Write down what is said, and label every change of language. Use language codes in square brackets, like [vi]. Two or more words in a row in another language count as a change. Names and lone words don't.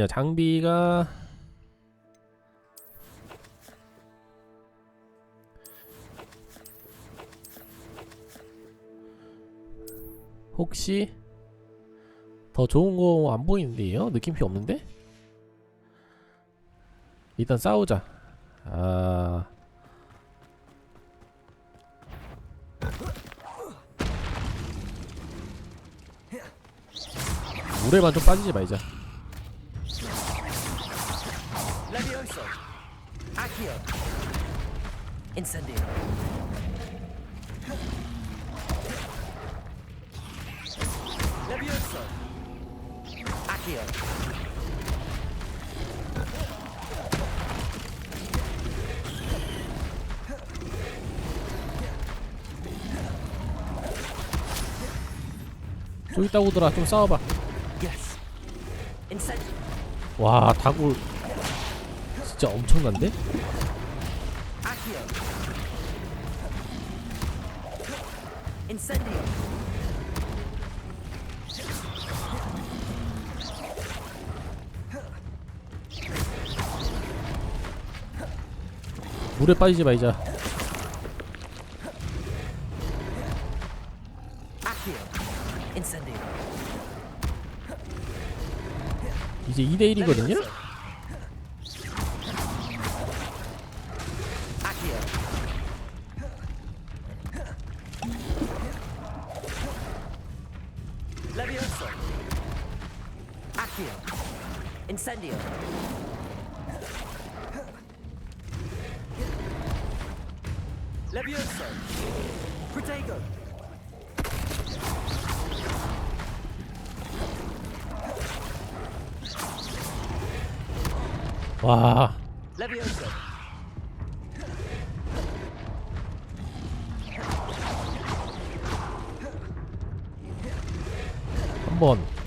[ko] 장비가 혹시 더 좋은 거 안 보이는데요? 느낌표 없는데? 일단 싸우자. 물에만 좀 빠지지 말자. Levioso. Accio. Incendio. Levioso. Accio. 저기 있다고 오더라. 좀 싸워봐. Yes. Incendio. 와 다굴 진짜 엄청난데? Accio. Incendio. 물에 빠지지 말자. Accio. Incendio. 이제 2대1이거든요? Accio. Levioso. Accio. Incendio. Levioso. Protego. 와, Levioso. 한 번.